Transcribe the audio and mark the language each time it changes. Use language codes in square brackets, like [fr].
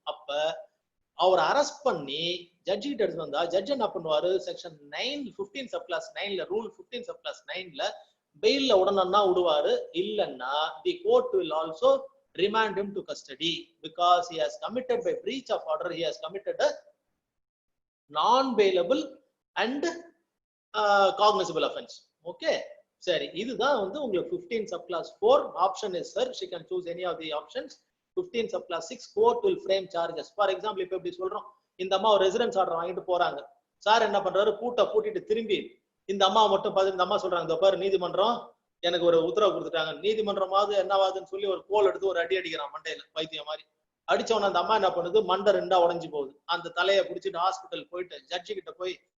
[ta] அப்ப அவர் அரெஸ்ட் பண்ணி ஜட்ஜி கிட்ட எடுத்து வந்தா ஜட்ஜ் என்ன பண்ணுவாரு, செக்ஷன் 9 15/9ல ரூல் 15/9ல பெயில்ல உடனே விடுவாரு. [en] இல்லன்னா the court will also remand him to custody because he has committed by breach of order, he has committed a non-bailable and cognizable offense. Okay, [ta] சரி, இதுதான் வந்து உங்களுக்கு [en] 15/4 option is sir, she can choose any of the options. 15/6 court will frame charges. For example, [ta] இப்ப எப்படி சொல்றோம், இந்த அம்மா ஒரு ரெசிடென்ஸ் ஆர்டர் வாங்கிட்டு போறாங்க. சார் என்ன பண்றாரு, பூட்டிட்டு திரும்பி இந்த அம்மா மட்டும் பார்த்து இந்த அம்மா சொல்றாங்க, இந்த பாரு நீதிமன்றம் எனக்கு ஒரு உத்தரவு கொடுத்துட்டாங்க. நீதிமன்றமாவது என்னவாதுன்னு சொல்லி ஒரு கோல் எடுத்து ஒரு அடி அடிக்கிறான் மண்டையில, பைத்தியம் மாதிரி அடிச்சவன அந்த அம்மா என்ன பண்ணுது, மண்டை ரெண்டா உடஞ்சு போகுது. அந்த தலையை பிடிச்சிட்டு ஹாஸ்பிட்டல் போயிட்டு ஜட்ஜி கிட்ட போய்